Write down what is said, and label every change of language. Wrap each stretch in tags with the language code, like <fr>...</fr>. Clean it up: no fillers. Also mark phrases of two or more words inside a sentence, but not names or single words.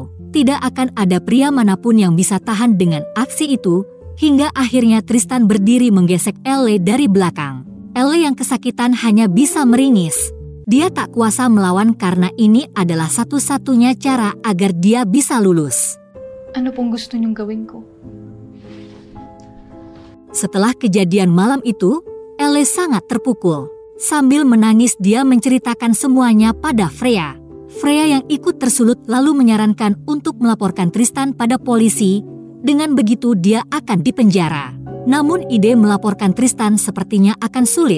<id>Tidak akan ada pria manapun yang bisa tahan dengan aksi itu, hingga akhirnya Tristan berdiri menggesek Elle dari belakang. Elle yang kesakitan hanya bisa meringis. Dia tak kuasa melawan karena ini adalah satu-satunya cara agar dia bisa lulus.</id> <tl>Ano pong gusto niyong gawin ko?</tl> <id>Setelah kejadian malam itu, Elle sangat terpukul. Sambil menangis dia menceritakan semuanya pada Freya. Freya yang ikut tersulut lalu menyarankan untuk melaporkan Tristan pada polisi. Dengan begitu dia akan dipenjara. Namun ide melaporkan Tristan sepertinya akan sulit.</id>